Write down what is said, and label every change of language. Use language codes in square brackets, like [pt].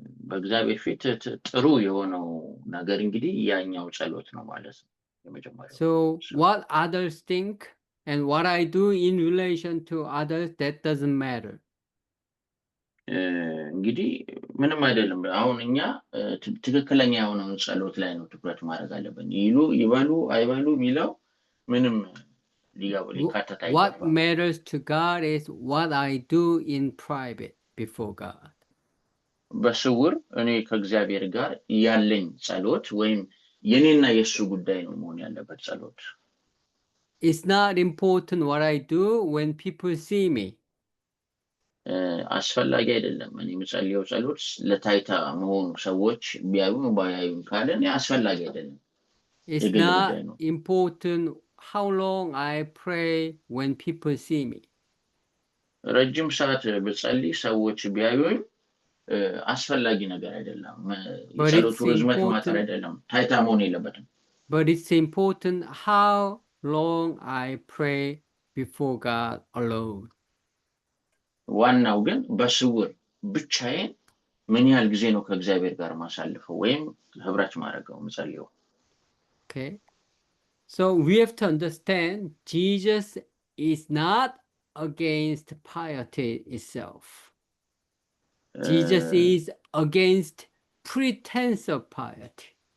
[am] በእግዚአብሔር ፊት ጥሩ የሆነው ነገር እንግዲህ ያኛው ጸሎት ነው ማለት ነው የመጀመሪያው። [en] So what others think and what I do in relation to others, that doesn't matter. [am] እንግዲህ ምንም አይደለም። አሁን እኛ ትክክለኛ የሆነውን ጸሎት ላይ ነው ትኩረት ማድረግ አለብን። ይበሉ አይበሉ የሚለው ምንም ሊካተት አይገባም። [en] What matters to God is what I do in private before God. [am] በስውር እኔ ከእግዚአብሔር ጋር ያለኝ ጸሎት ወይም የኔና የሱ ጉዳይ ነው መሆን ያለበት ጸሎት። [en] It's not important what I do when people see me. [am] አስፈላጊ አይደለም እኔ የምጸልየው ጸሎት ለታይታ መሆኑ ሰዎች ቢያዩም ባያዩም ካለን አስፈላጊ አይደለም። [en] It's not important how long I pray when people see me. [am] ረጅም ሰዓት ብጸልይ ሰዎች ቢያዩኝ አስፈላጊ ነገር አይደለም። የጸሎቱ ርዝመት ማጠር አይደለም። ታይታ መሆን የለበትም። [en] But it's important how long I pray before God alone. [am] ዋናው ግን በስውር ብቻዬን ምን ያህል ጊዜ ነው ከእግዚአብሔር ጋር ማሳልፈው ወይም ህብረት ማድረገው ምጸልየው። [en] Okay. So we have to understand Jesus is not against piety itself. Jesus is against pretense of piety.